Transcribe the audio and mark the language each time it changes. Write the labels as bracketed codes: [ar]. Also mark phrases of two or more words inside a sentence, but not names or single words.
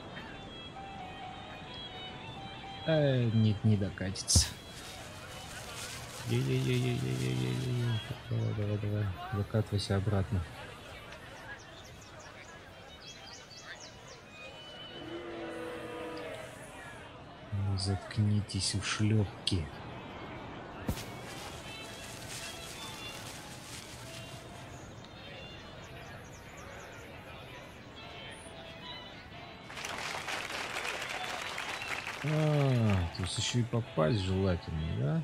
[ru] Нет, не докатится. Е-е-е-е-е-е-е-е. Давай, давай, давай. Закатывайся обратно. Ну, заткнитесь, ушлепки. То есть еще и попасть желательно, да?